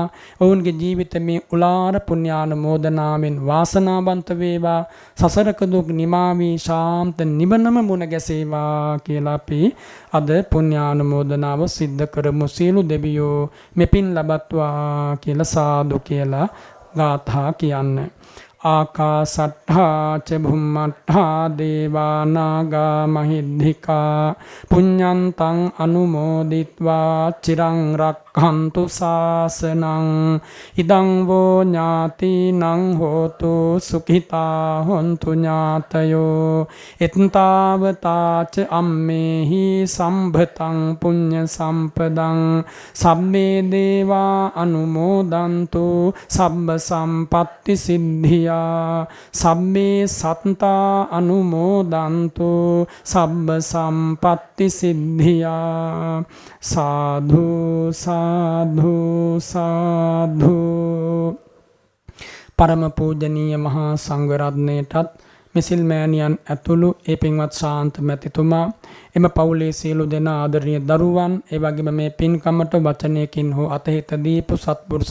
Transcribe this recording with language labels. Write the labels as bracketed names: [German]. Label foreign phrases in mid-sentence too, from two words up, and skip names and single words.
[Sinhala] ඔවුන්ගේ ජීවිත මේ උලාර පුණ්‍යානුමෝදනාවෙන් වාසනාවන්ත වේවා. සසරක දුක් නිමා වී ශාන්ත නිවනම මුණ ගැසේවා කියලා අපි අද පුණ්‍යානුමෝදනාව සිද්ධ කරමු. සියලු දෙවියෝ මෙපින් ලබත්වා කියලා සාදු කියලා ගාථා කියන්නේ. [Pali] ආකාසට්ඨා ච භුම්මට්ඨා දේවා නාග මහිද්దికා පුඤ්ඤන්තං අනුමෝදිත්වා චිරං රක්ඛන්තු ශාසනං ඉදං වෝ ඥාතිනං හෝතු සුඛිතා හොන්තු ඥාතයෝ එත්තාවතා ච අම්මේහි සම්භතං පුඤ්ඤ සම්පදං සම්මේ දේවා අනුමෝදන්තු සබ්බ සම්පත්ති සිද්ධිය සම්මේ සත්තා අනුමෝදන්තු සබ්බ සම්පත්ති සිද්ධියා සාධු සාධු සාධු. [Sinhala] පරම පූජනීය මහා සංඝරත්නයටත් මිසිල් මෑණියන් ඇතුළු ඒ පින්වත් ශාන්ත මැතිතුමා එම පවුලේ සියලු දෙනා ආදරණීය දරුවන් ඒ වගේම මේ පින්කමට වචනයකින් හෝ අතහිත දීපු සත්පුරුෂ